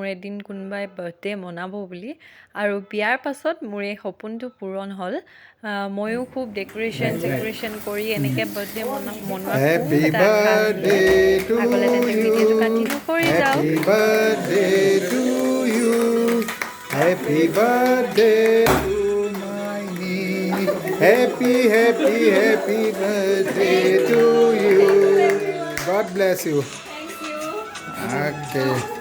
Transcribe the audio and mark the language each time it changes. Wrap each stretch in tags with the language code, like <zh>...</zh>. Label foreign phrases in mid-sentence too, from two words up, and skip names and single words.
<as>এদিন কোনোবাই বাৰ্থডে মনাব বুলি আৰু বিয়াৰ পাছত মোৰ এই সপোনটো পূৰণ হ'ল ময়ো খুব ডেক'ৰেশ্যন কৰি এনেকৈ বাৰ্থডে মনোৱা খুব এটা আশা আছিলে আগলৈ তেন্তে ভিডিঅ'টো কণ্টিনিউ কৰি যাওঁ</as> <en>Happy birthday to my niece. Happy birthday to you. God bless you. Okay.</en>